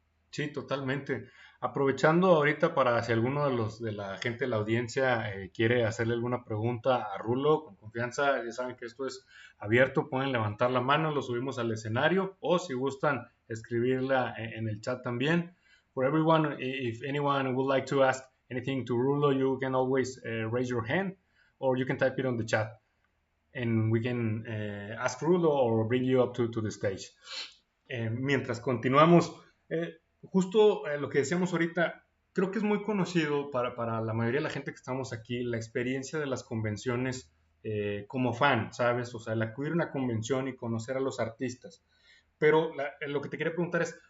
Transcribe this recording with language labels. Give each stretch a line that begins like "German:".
Spanish: Sí, totalmente. Aprovechando ahorita para si alguno de los de la gente de la audiencia quiere hacerle alguna pregunta a Rulo, con confianza, ya saben que esto es abierto, pueden levantar la mano, lo subimos al escenario, o si gustan escribirla en el chat también.
English: For everyone, if anyone would like to ask anything to Rulo, you can always raise your hand, or you can type it on the chat, and we can ask Rulo or bring you up to the stage.
Spanish: Mientras continuamos, justo lo que decíamos ahorita, creo que es muy conocido para la mayoría de la gente que estamos aquí, la experiencia de las convenciones como fan, ¿sabes? O sea, el acudir a una convención y conocer a los artistas. Pero lo que te quería preguntar es,